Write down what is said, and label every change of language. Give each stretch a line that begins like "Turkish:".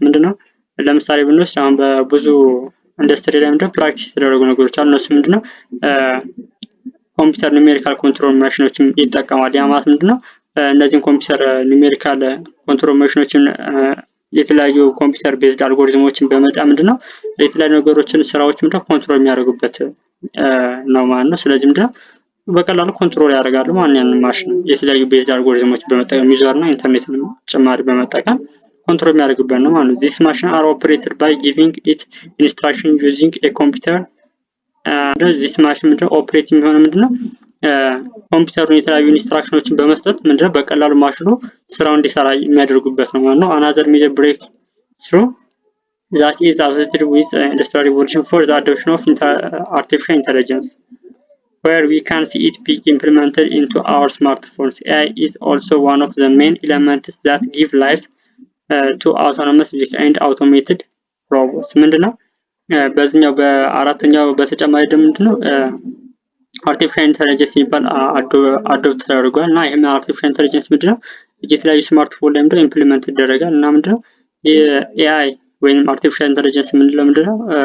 Amharic: ምንድነው ለምሳሌ ብንወስድ አሁን በብዙ ኢንዱስትሪ ላይ ምንድነው ፕራክቲስ የተደረጉ ነገሮች አሉ። እነሱ ምንድነው ኮምፒውተር ኑሜሪካል ኮንትሮል ማሽኖችን ይጠቀማል። ያ ማለት ምንድነው እነዚህን ኮምፒውተር ኑሜሪካል ኮንትሮል ማሽኖችን የተለያዩ ኮምፒውተር ቤዝድ አልጎሪዝሞችን በመጠቀም ምንድነው የተለያዩ ነገሮችን ስራዎች ምንድነው ኮንትሮል የሚያደርጉበት ነው ማለት ነው። ስለዚህ ምንድነው በቀላሉ ኮንትሮል ያደርጋሉ ማንኛውንም ማሽን የተለያዩ ቤዝድ አልጎሪዝሞች በመጠቀም ዩዘርና ኢንተርኔትን ጭማሪ በመጠቀም ኮንትሮል የሚያደርጉበት ነው ማለት ነው።
English: This machine are operated by giving it instruction using a computer. This machine
Amharic: ምንድነው ኦፕሬት የሚሆነው ምንድነው ኮምፒውተሩን የተለያዩ ኢንስትራክሽኖችን በመስጠት ምንድነው በቀላሉ ማሽኑ ስራውን እንዲሰራ የሚያደርጉበት ነው ማለት ነው።
English: Another major breakthrough that is associated with industrial revolution for the adoption of artificial intelligence, where we can see it being implemented into our smartphones. AI is also one of the main elements that give life to autonomous vehicles and automated robots.
Amharic: ምንድነው በዚህኛው በአራተኛው በተጨማሪ ደግሞ ምንድነው አርቲፊሻል ኢንተለጀንስ የሚባል አዶፕት ተደርጓል እና ይሄም አርቲፊሻል ኢንተለጀንስ ምንድነው የተለያዩ ስማርትፎን ላይ ምንድነው ኢምፕሊመንት ይደረጋል እና ምንድነው የኤአይ ወይንም አርቲፊሻል ኢንተለጀንስ ምንድነው